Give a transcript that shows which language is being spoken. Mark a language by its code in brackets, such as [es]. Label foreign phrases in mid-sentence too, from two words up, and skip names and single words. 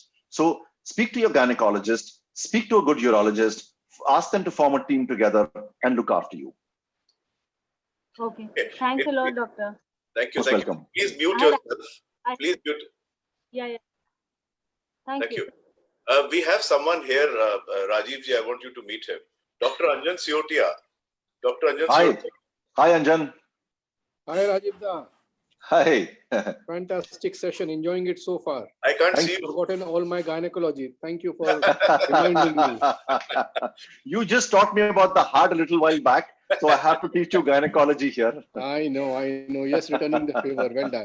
[en] So speak to your gynecologist, speak to a good urologist, ask them to form a team together and look after you. Okay. Thanks a lot, doctor. Thank you. Most welcome. Please mute yourself. Please mute. Yeah. Thank you. We have someone here, Rajiv ji, I want you to meet him. Dr. Anjan Siotia. Dr. Anjan Siotia. Hi, Anjan. Hi, Rajiv da. Hi. Fantastic session. Enjoying it so far. I can't see you. I've forgotten all my gynecology. Thank you for reminding me. You just taught me about the heart a little while back, so I have to teach you gynecology here. I know. Yes, returning the favor. Well done.